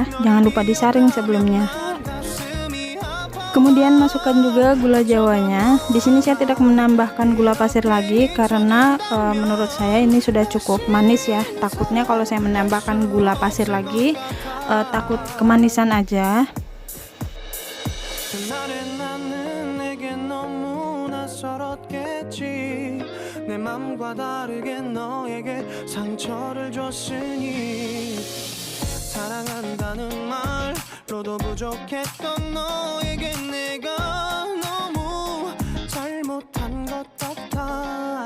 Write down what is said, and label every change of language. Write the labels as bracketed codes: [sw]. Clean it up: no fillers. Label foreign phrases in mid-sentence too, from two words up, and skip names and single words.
[id] Jangan lupa disaring sebelumnya. Kemudian masukkan juga gula jawanya. Di sini saya tidak menambahkan gula pasir lagi karena menurut saya ini sudah cukup manis ya. Takutnya kalau saya menambahkan gula pasir lagi takut kemanisan aja. [ko] 내 맘과 다르게 너에게 상처를 줬으니 사랑한다는 말로도 부족했던 너에게 내가 너무 잘못한 것 같아.